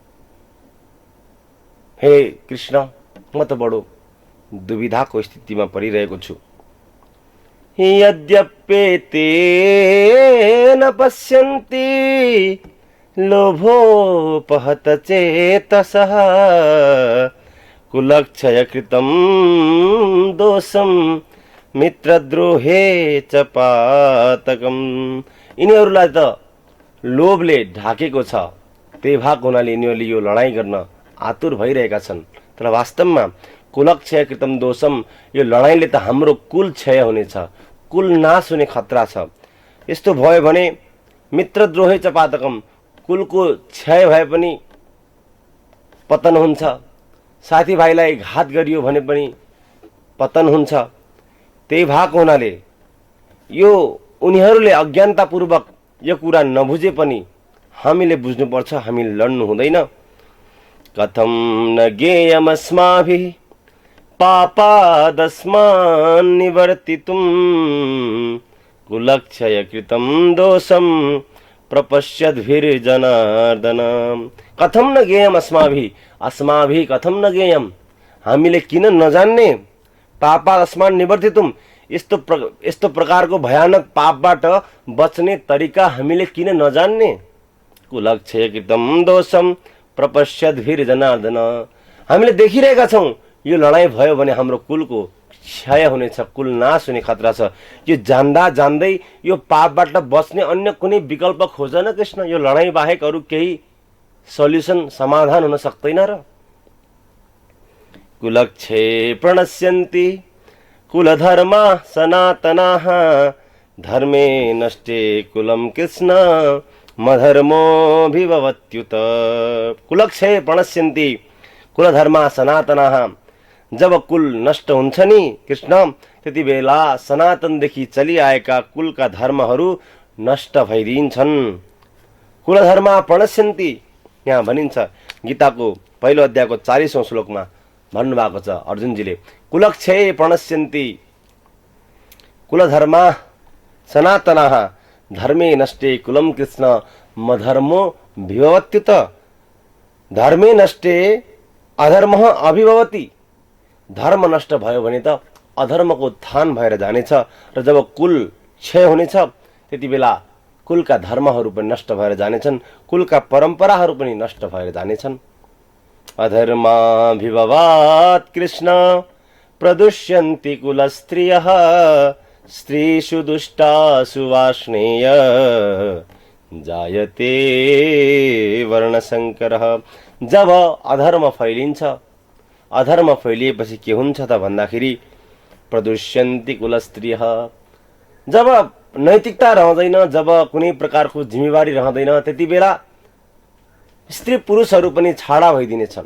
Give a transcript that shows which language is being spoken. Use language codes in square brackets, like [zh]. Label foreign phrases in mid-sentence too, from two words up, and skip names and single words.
[ne] हे कृष्ण, म त बडो दुविधाको स्थितिमा परिरहेको छु। [sa] यद्यप्येते न पश्यन्ति लोभोपहत चेतसः कुलक्षयकृतं दोषं मित्रद्रोहे च पातकम्। [ne] यिनीहरूलाई त लोभले ढाकेको छ, त्यही भएको हुनाले यिनीहरूले यो लडाइँ गर्न आतुर भइरहेका छन्। तर वास्तवमा [sa] कुलक्षयकृतं दोषम, [ne] यो लडाइँले त हाम्रो कुल क्षय हुनेछ, कुल नाश हुने खतरा छ। यस्तो भयो भने [sa] मित्रद्रोहे च पातकम, [ne] कुलको क्षय भए पनि पतन हुन्छ, साथीभाइलाई घात गरियो भने पनि पतन हुन्छ। त्यही भएको हुनाले यो उनीहरूले अज्ञानतापूर्वक यो कुरा नबुझे पनि हामीले बुझ्नुपर्छ, हामी लड्नु हुँदैन। [sa] कथं न ज्ञेयमस्माभिः पापादस्मान् निवर्तितुं कुलक्षयकृतं दोषं प्रपश्यद्भिर्जनार्दन। कथं न ज्ञेयम् अस्माभिः कथं न ज्ञेयम्, [ne] हामीले किन नजान्ने। [sa] पापादस्मान् निवर्तितुं, [ne] यस्तो प्रकारको भयानक पापबाट बच्ने तरिका हामीले किन नजान्ने? [sa] कुलक्षयकृतं दोषम प्रपश्यद्भिर जनार्दन। [ne] हामीले देखिरहेका छौँ यो लडाईँ भयो भने हाम्रो कुलको क्षय हुनेछ, कुल नाश हुने खतरा छ। यो जान्दा जान्दै यो पापबाट बच्ने अन्य कुनै विकल्प खोज न कृष्ण। यो लडाईँ बाहेक अरू केही सल्युसन समाधान हुन सक्दैन र? [sa] कुलक्षये प्रणश्यन्ति कुलधर्मा सनातनाः धर्मे नष्टे कुलम कृष्ण मधर्मोऽभिभवत्युत। कुलक्षये प्रणश्यन्ति कुलधर्मा सनातनाः। [ne] जब कुल नष्ट हुन्छ नि कृष्ण, त्यति बेला सनातनदेखि चलिआएका कुलका धर्महरू नष्ट भइदिन्छन्। [sa] कुलधर्मा प्रणश्यन्ति [ne] यहाँ भनिन्छ गीताको पहिलो अध्यायको 40औं श्लोकमा भन्नुभएको छ अर्जुनजीले। [sa] कुलक्षये प्रणश्यन्ति कुलधर्मा सनातनाः धर्मे नष्टे कुलम कृष्ण मधर्मो विभवत्युत। धर्मे नष्टे अधर्म अभिभवति। [ne] धर्म नष्ट भयो भने त अधर्मको उत्थान भएर जानेछ र जब कुल क्षय हुनेछ त्यति बेला कुलका धर्महरू पनि नष्ट भएर जानेछन्, कुलका परम्पराहरू पनि नष्ट भएर जानेछन्। [sa] अधर्माभिभवात् कृष्ण प्रदुष्यन्ति कुलस्त्रियः स्त्रीषु दुष्टासु वार्ष्णेय जायते वर्णशङ्करः। [ne] जब अधर्म फैलिन्छ, अधर्म फैलिएपछि के हुन्छ त भन्दाखेरि [sa] प्रदुष्यन्ति कुलस्त्रियः। [ne] जब नैतिकता रहँदैन, जब कुनै प्रकारको जिम्मेवारी रहँदैन, त्यति बेला स्त्री पुरुषहरू पनि छाडा भइदिनेछन्।